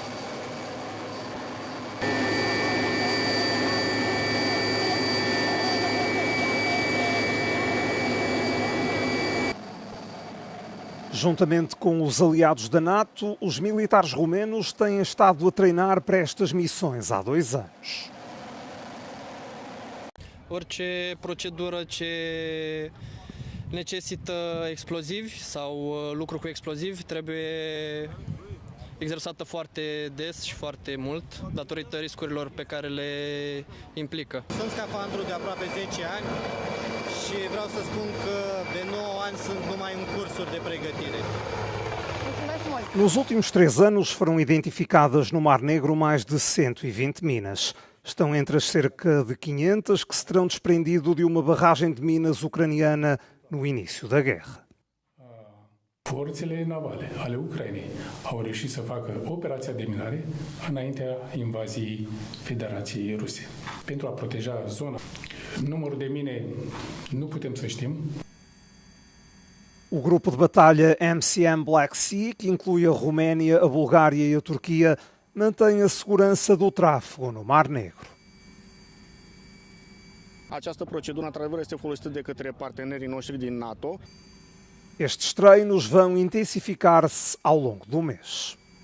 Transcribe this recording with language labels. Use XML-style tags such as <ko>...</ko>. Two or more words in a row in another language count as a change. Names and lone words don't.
<pt>Juntamente com os aliados da NATO, os militares romenos têm estado a treinar para estas missões há 2 anos.</pt> <ro>Orice procedură ce necesită explozivi sau lucru cu explozivi trebuie exersată foarte des și foarte mult, datorită riscurilor pe care le implică. Sunt scafandru de aproape 10 ani și vreau să spun că de 9 ani sunt numai în cursuri de pregătire.</ro> <pt>Nos últimos 3 anos foram identificadas no Mar Negro mais de 120 minas. Estão entre as cerca de 500 que se terão desprendido de uma barragem de minas ucraniana no início da guerra.</pt> <ro>Forțele navale ale Ucrainei au reușit să facă operația de minare înaintea invaziei Federației Ruse. Pentru a proteja zona, numărul de mine nu putem să știm.</ro> <pt>O grupo de batalha MCM Black Sea, que inclui a Roménia, a Bulgária e a Turquia, mantém a segurança do tráfego no Mar Negro.</pt> <ro>Această procedură, într-adevăr, este folosită de către partenerii noștri din NATO.</ro> <pt>Estes treinos vão intensificar-se ao longo do mês.</pt>